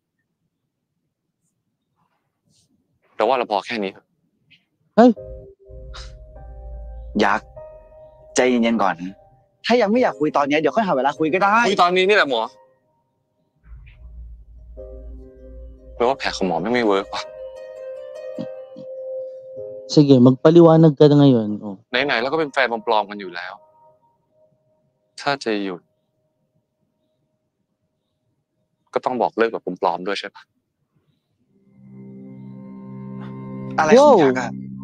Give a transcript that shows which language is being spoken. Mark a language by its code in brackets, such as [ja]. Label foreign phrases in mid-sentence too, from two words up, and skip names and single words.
[th] แต่ว่าเราพอแค่นี้เถอะ ยักษ์ใจเย็นๆก่อนนะถ้ายังไม่อยากคุยตอนนี้เดี๋ยวค่อยหาเวลาคุยก็ได้ คุยตอนนี้นี่แหละหมอแปลว่าแผลของหมอไม่เวิร์กว่ะ [tl] Sige, magpaliwanag ka na ngayon. Oh. [th] ไหนๆแล้วก็เป็นแฟนปลอมๆกันอยู่แล้ว ถ้าจะหยุด ก็ต้องบอกเลิกกับปลอมๆด้วยใช่ปะ อะไรของยักษ์อะ